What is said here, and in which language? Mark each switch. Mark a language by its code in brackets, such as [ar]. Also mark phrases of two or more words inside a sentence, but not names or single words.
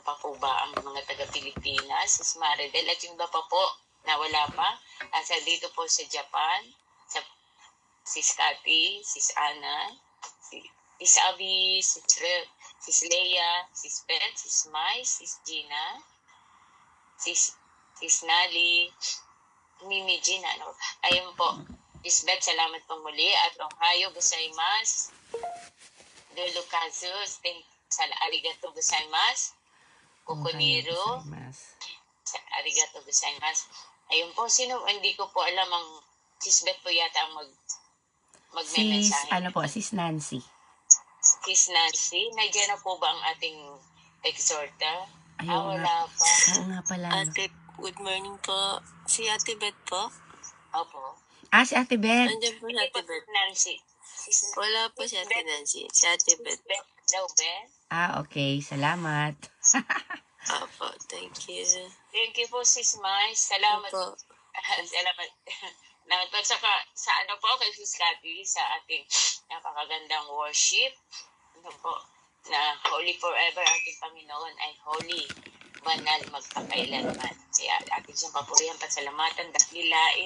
[tl] pa po ba ang mga taga-Pilipinas, si Maribel, at yung iba pa po na wala pa, at sa dito po sa Japan, sa Sis Cathy, Sis Anna, Sis Abby, Sis Leia, Sis Beth, Sis Mai, Sis Gina, Sis Nali, Mimi Gina, ayun po. Sis Beth, salamat po muli at [ja] おはよう ございます. Lulu Kazus, ありがとう ございます. Kokoniru, ありがとう ございます. [tl] Ayun po, hindi ko po alam ang Sis Beth po yata ang magme-mensahe. Sis Nancy. Sis Nancy, nandiyan na po ba ang ating exhorter? Wala pa. Oo nga pala. Ate, [en] good morning [tl] po. Si Ate Beth po? Opo. Si Ate Beth. Nandiyan po si Ate Beth. Nancy. Wala po si Ate Nancy. Si Ate Beth. Daw, Beth? Okay. Salamat. Opo, [en] thank you. Thank you [tl] po, Sis Mai. Salamat. Opo. Salamat. At saka sa kay Sis Cathy, sa ating napakagandang worship, na [en] holy forever [tl] ating Panginoon ay holy, banal magpakailanman. Kaya ating siyang papurihan, pasalamatan, dakilain.